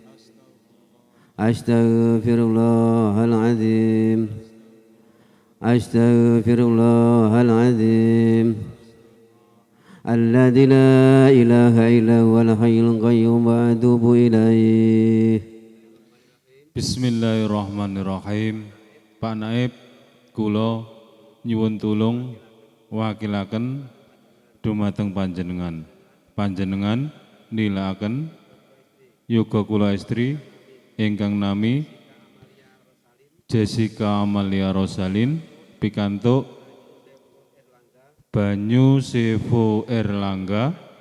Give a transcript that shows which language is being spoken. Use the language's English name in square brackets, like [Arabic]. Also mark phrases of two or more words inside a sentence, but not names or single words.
[Arabic] أستغفر الله العظيم. أستغفر الله العظيم. الذي لا إله إلا هو الحي القيوم وأتوب إليه. بسم الله الرحمن الرحيم. [Javanese] Pak Naib, kula nyuwun tulung wakilaken dumateng panjenengan. Panjenengan nilaaken yoga kula istri ingkang nami Jessica Amalia Rosalin pikantuk banyu Sevo Erlangga